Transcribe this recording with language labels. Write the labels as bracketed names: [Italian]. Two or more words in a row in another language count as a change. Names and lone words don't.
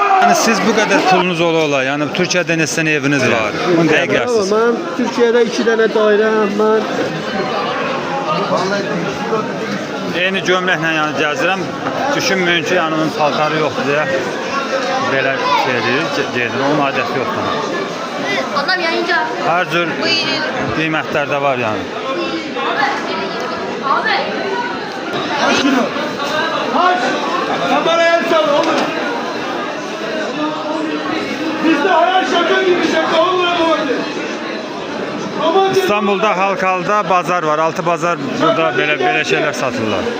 [Azerbaijani] Yani siz bu kadar pulunuz ola, yani Türkiye'de neçə eviniz var? Bunu deyərsiniz. [Turkish] Ben Türkiye'de 2 tane dairem var. [Azerbaijani] Eyni gömləklə yəni gəzirəm. Düşünməyin ki, yəni onun paltarı yoxdur deyə belə şey deyir, onun adəti yoxdur. Adam yayınca. Hər cür qiymətlər də var yəni. Abi. Kameraya el sal oğlum. [Turkish] Bizde hayal şaka gibi şaka olur ama. [Azerbaijani] İstanbul'da Halkalı'da bazar var. Altı bazar burada belə şeyler satırlar.